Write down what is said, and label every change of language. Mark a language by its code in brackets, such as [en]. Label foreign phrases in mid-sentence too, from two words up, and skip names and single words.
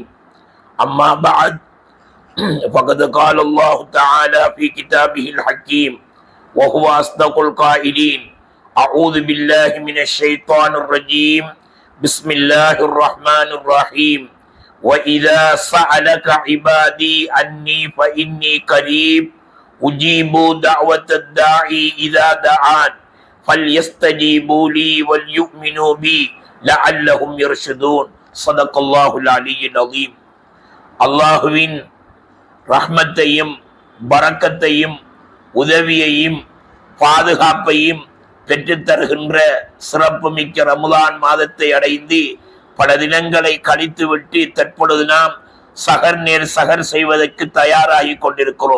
[ar] أما بعد فقد قال الله تعالى في كتابه الحكيم وهو أصدق القائلين: أعوذ بالله من الشيطان الرجيم بسم الله الرحمن الرحيم وإذا سألك عبادي عني فإني قريب أجيب دعوة الداعي إذا دعان فليستجيبوا لي وليؤمنوا بي لعلهم يرشدون. صدق الله العلي العظيم. [ta] அல்லாஹுவின் ரஹ்மத்தையும் பரக்கத்தையும் உதவியையும் பாதுகாப்பையும் பெற்றுத்தருகின்ற சிறப்புமிக்க ரமலான் மாதத்தை அடைந்து பல தினங்களை கழித்துவிட்டு தற்பொழுது நாம் சகர் செய்வதற்கு தயாராகி கொண்டிருக்கிறோம்.